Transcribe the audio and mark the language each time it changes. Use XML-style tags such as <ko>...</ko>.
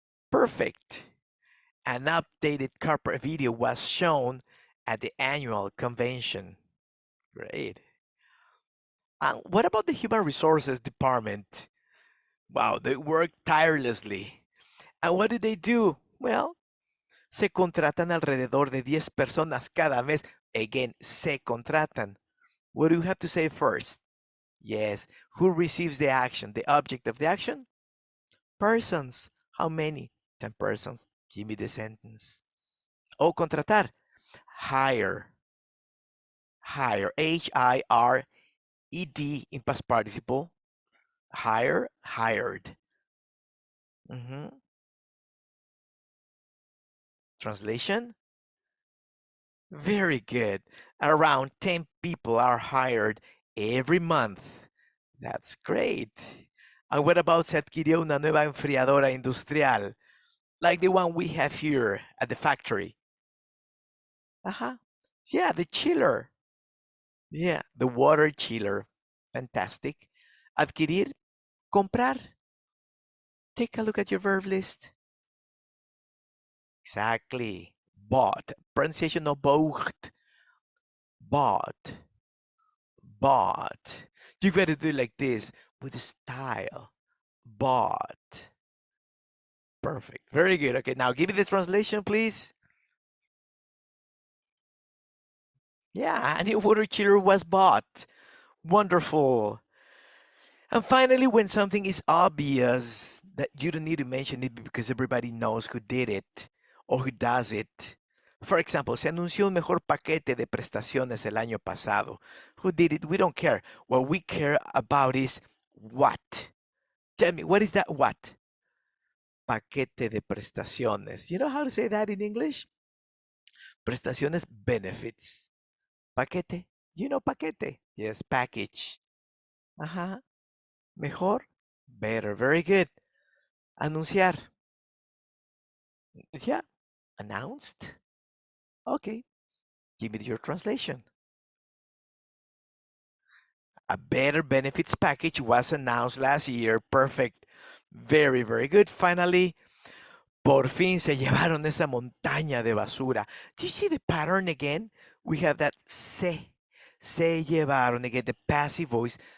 <en>Perfect. An updated corporate video was shown at the annual convention. Great. What about the human resources department? Wow, they work tirelessly. And what do they do?</en> <es>Well, se contratan alrededor de 10 personas cada mes. Again, se contratan.</es> <en>What do you have to say first? Yes. Who receives the action? The object of the action? Persons. How many? 10 persons. Give me the sentence. Oh, contratar. Hire. Hire. H-I-R-E-D in past participle. Hire, hired. Translation? Very good. Around 10 people are hired every month. That's great. And what about</en> <es>se adquirió una nueva enfriadora industrial?</es> <en>Like the one we have here at the factory. Yeah, the chiller. Yeah, the water chiller. Fantastic.</en> <es>Adquirir, comprar.</es> <en>Take a look at your verb list. Exactly. Bought. Pronunciation of bought. Bought. Bought. You gotta do it like this with style. Bought. Perfect. Very good. Okay, now give me the translation, please. Yeah, a new water chiller was bought. Wonderful. And finally, when something is obvious that you don't need to mention it because everybody knows who did it or who does it. For example,</en> <es>se anunció un mejor paquete de prestaciones el año pasado.</es> <en>Who did it? We don't care. What we care about is what. Tell me, what is that what?</en> <es>Paquete de prestaciones.</es> <en>You know how to say that in English? Prestaciones, benefits. Paquete. You know paquete? Yes, package. Ajá. Mejor. Better. Very good. Anunciar. Yeah. Announced. Okay. Give me your translation. A better benefits package was announced last year. Perfect. Very, very good.</en> <es>Finally, por fin se llevaron esa montaña de basura.</es> <en>Do you see the pattern again? We have that</en> <es>se llevaron.</es> <en>Again, the passive voice.</en>